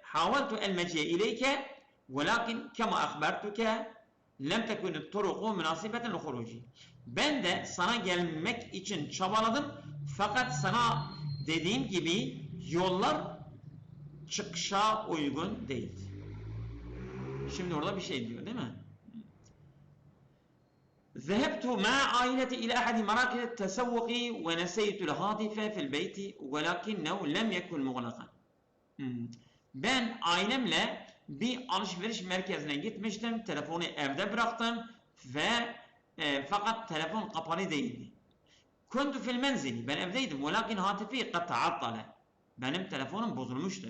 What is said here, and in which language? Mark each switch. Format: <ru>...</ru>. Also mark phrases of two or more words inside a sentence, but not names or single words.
<ar>حاولت المجيء إليك. ولكن كما أخبرتك لم تكن الطرق مناسبة للخروج.</ar> <tr>Ben de sana gelmek için çabaladım. Fakat sana dediğim gibi yollar çıkışa uygun değil. Şimdi orada bir şey diyor değil mi?</tr> <ar>ذهبت مع عائلتي إلى أحد مراكز التسوق ونسيت الهاتف في البيت ولكنه لم يكن مغلقا.</ar> <tr>Ben ailemle bir alışveriş merkezine gitmiştim. Telefonu evde bıraktım ve fakat telefon kapalı değildi.</tr> <ar>كنت في المنزل.</ar> <tr>Ben evdeydim.</tr> <ar>ولكن هاتفي قد تعطل.</ar> <tr>Benim telefonum bozulmuştu.</tr>